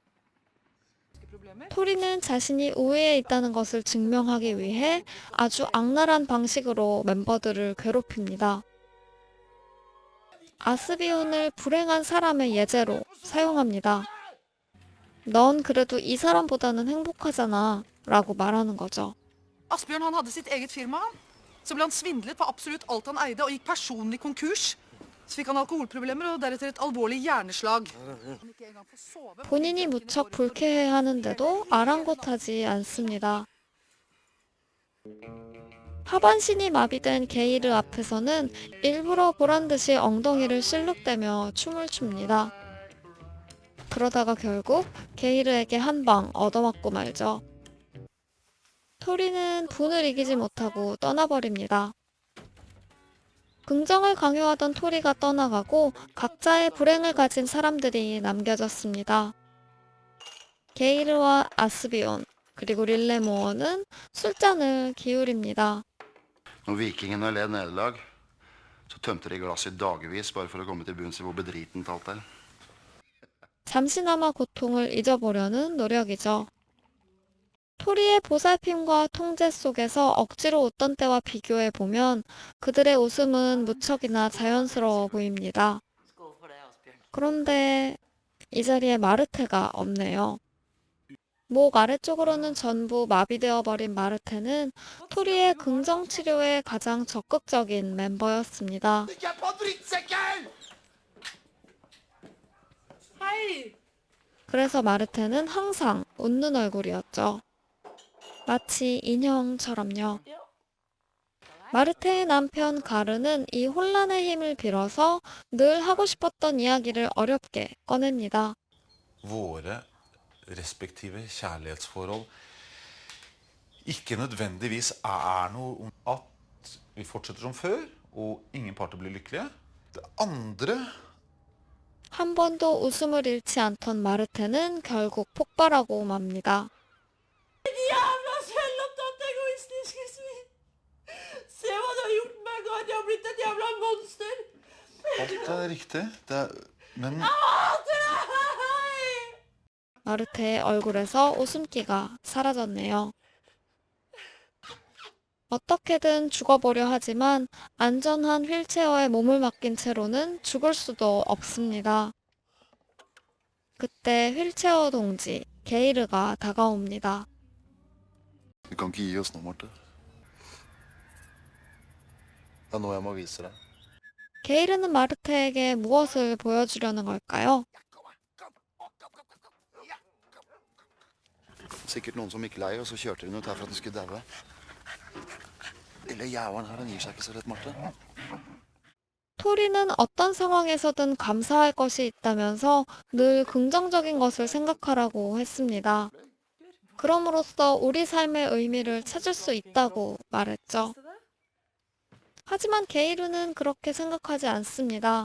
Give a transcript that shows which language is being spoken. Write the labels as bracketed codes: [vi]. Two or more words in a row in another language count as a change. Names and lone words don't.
[ko] 토리는 자신이 우위에 있다는 것을 증명하기 위해 아주 악랄한 방식으로 멤버들을 괴롭힙니다. 아스비온을 불행한 사람의 예제로 사용합니다. 넌 그래도 이 사람보다는 행복하잖아 라고 말하는 거죠. [no] Asbjørn han hadde sitt eget firma. Så ble han svindlet på absolutt alt han eide, og gikk personlig konkurs. Så fikk han alkoholproblemer og deretter et alvorlig hjerneslag. [ko] 본인이 무척 불쾌해하는데도 아랑곳하지 않습니다. 하반신이 마비된 게이르 앞에서는 일부러 보란듯이 엉덩이를 실룩대며 춤을 춥니다. 그러다가 결국 게이르에게 한 방 얻어맞고 말죠. 토리는 분을 이기지 못하고 떠나버립니다. 긍정을 강요하던 토리가 떠나가고 각자의 불행을 가진 사람들이 남겨졌습니다. 게이르와 아스비온, 그리고 릴레모어는 술잔을 기울입니다. [no] Når vikingene led nederlag, så tømte de glasset i dagevis bare for å komme til bunns i hvor bedritent alt er. [ko] 잠시나마 고통을 잊어보려는 노력이죠. 토리의 보살핌과 통제 속에서 억지로 웃던 때와 비교해보면 그들의 웃음은 무척이나 자연스러워 보입니다. [no] Skål for det, Asbjørn. [ko] 그런데 이 자리에 마르테가 없네요. 목 아래쪽으로는 전부 마비되어 버린 마르테는 토리의 긍정 치료에 가장 적극적인 멤버였습니다. [no] Hei! [ko] 그래서 마르테는 항상 웃는 얼굴이었죠. 마치 인형처럼요. 마르테의 남편 가르는 이 혼란의 힘을 빌어서 늘 하고 싶었던 이야기를 어렵게 꺼냅니다. [no] Våre respektive kjærlighetsforhold ikke nødvendigvis er noe om at vi fortsetter som før, og ingen parter blir lykkelige. Det andre [ko] 한 번도 웃음을 잃지 않던 마르테는 결국 폭발하고 맙니다. [no] Jævla selvopptatt, egoistiske svin! Se hva du har gjort meg, Gard. Jeg har blitt et jævla monster. Alt er riktig, men [ko] 마르테의 얼굴에서 웃음기가 사라졌네요. 어떻게든 죽어보려 하지만 안전한 휠체어에 몸을 맡긴 채로는 죽을 수도 없습니다. 그때 휠체어 동지 게이르가 다가옵니다. [no] Vi kan ikke gi oss nå, Marte. Det er nå jeg må vise deg. [ko] 게이르는 마르테에게 무엇을 보여주려는 걸까요? [no] Sikkert noen som gikk lei, og så kjørte de ut her for at den skulle daue. Lille jævelen her, den gir seg ikke så lett, Marte. [ko] 토리는 어떤 상황에서든 감사할 것이 있다면서 늘 긍정적인 것을 생각하라고 했습니다. 그럼으로써 우리 삶의 의미를 찾을 수 있다고 말했죠. 하지만 게이르는 그렇게 생각하지 않습니다.